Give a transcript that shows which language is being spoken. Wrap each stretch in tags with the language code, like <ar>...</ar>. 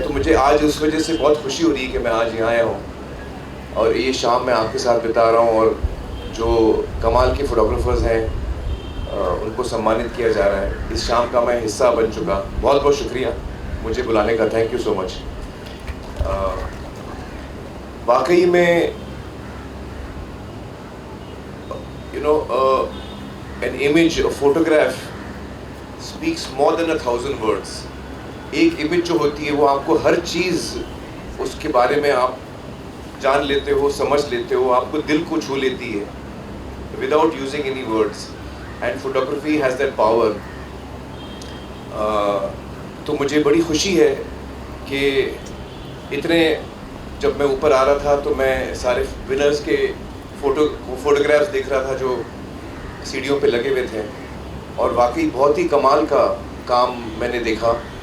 <hi>तो मुझे आज उस वजह से बहुत खुशी हो रही है कि मैं आज यहाँ आया हूँ और ये शाम मैं आपके साथ बिता रहा हूँ, और जो कमाल के फोटोग्राफर्स हैं उनको सम्मानित किया जा रहा है. इस शाम का मैं हिस्सा बन चुका. बहुत बहुत शुक्रिया मुझे बुलाने का.</hi> <en>Thank you so much.</en> <hi>वाकई में</hi> <en>an image, a photograph speaks more than 1,000 words.</en> <hi>एक इमेज जो होती है वो आपको हर चीज़ उसके बारे में आप जान लेते हो, समझ लेते हो, आपको दिल को छू लेती है</hi> <en>without using any words. And photography has that power.</en> <hi>तो मुझे बड़ी खुशी है कि इतने जब मैं ऊपर आ रहा था तो मैं सारे विनर्स के फोटोग्राफ्स देख रहा था जो सीढ़ियों पे लगे हुए थे, और वाकई बहुत ही कमाल का काम मैंने देखा.</hi>